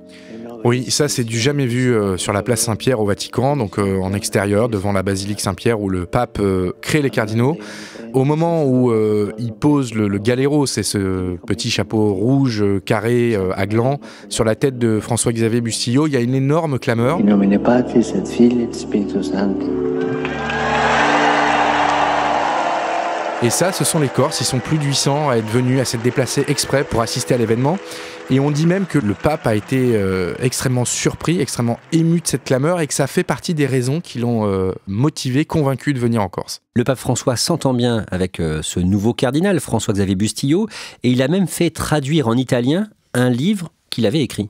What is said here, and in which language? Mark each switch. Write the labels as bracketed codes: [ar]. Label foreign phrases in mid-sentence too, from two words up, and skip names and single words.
[fr] Oui, ça c'est du jamais vu sur la place Saint-Pierre au Vatican, donc en extérieur, devant la basilique Saint-Pierre où le pape crée les cardinaux. Au moment où il pose le galero, c'est ce petit chapeau rouge carré à gland, sur la tête de François-Xavier Bustillo, il y a une énorme clameur. [la] In nomine Patris et Filii et Spiritus Sancti. [fr] Et ça, ce sont les Corses, ils sont plus de 800 à être venus, à s'être déplacés exprès pour assister à l'événement. Et on dit même que le pape a été extrêmement surpris, extrêmement ému de cette clameur et que ça fait partie des raisons qui l'ont motivé, convaincu de venir en Corse. Le pape François s'entend bien avec ce nouveau cardinal, François-Xavier Bustillo, et il a même fait traduire en italien un livre qu'il avait écrit.